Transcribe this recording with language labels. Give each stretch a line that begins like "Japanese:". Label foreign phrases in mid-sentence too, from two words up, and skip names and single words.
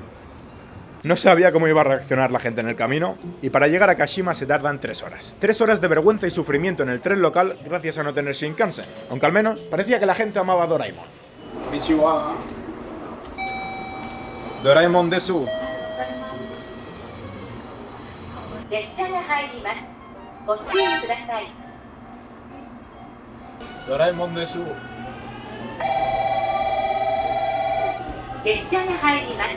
Spanish: No sabía cómo iba a reaccionar la gente en el camino y para llegar a Kashima se tardan 3 horas. 3 horas de vergüenza y sufrimiento en el tren local gracias a no tener Shinkansen. Aunque al menos parecía que la gente amaba a Doraemon.
Japanese: こんにちは。ドラえもんです. 列車が入ります。ご注意ください。ドラえもんです. 列車が入ります。